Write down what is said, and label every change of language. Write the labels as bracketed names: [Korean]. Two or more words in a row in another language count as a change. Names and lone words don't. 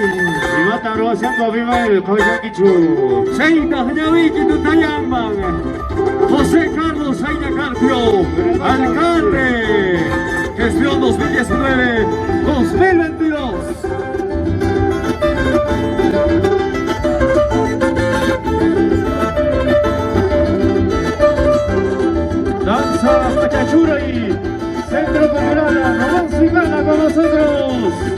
[Spanish] Iwata Rosen Gobime Koyakichu. Seita Ñaviki Tutayaman. José Carlos Aina Carpio, alcalde. Gestión 2019-2022. Danza Achachuray, Centro Cultural Romance Cana con nosotros.